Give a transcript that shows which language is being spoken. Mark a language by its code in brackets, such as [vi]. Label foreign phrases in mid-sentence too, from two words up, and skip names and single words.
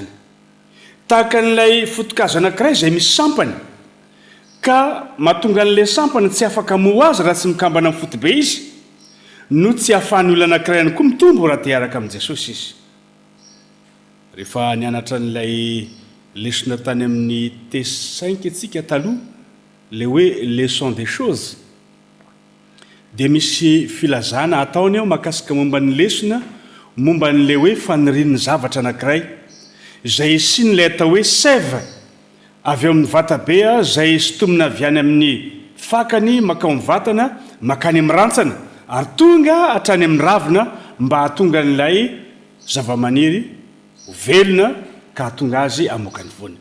[mg] Tahaka n'ilay fotokazo anankiray izay misy sampany ka mahatonga an'ilay sampany tsy afaka moa azy raha tsy mikambana amin'ny fotobe izy, no tsy ahafahan'ny olona anankiray ihany koa mitombo raha te hiaraka amin'i Jesosy izy. Rehefa nianatra n'ilay lesona tany amin'ny T5 antsika taloha, le hoe [fr] leçon des choses, [mg] dia misy filazana ataony ao makasika momba ny lesona momba n'le hoe fanirian'ny zavatra anankiray izay sy n'ilay atao hoe sève avy eo amin'ny vatabe izay sotomina avy any amin'ny fakany makao amin'ny vatana makany amin'ny rantsana ary tonga hatrany amin'ny ravina mba hahatonga n'ilay zavamaniry ho velona ka hahatonga azy amoaka ny voany.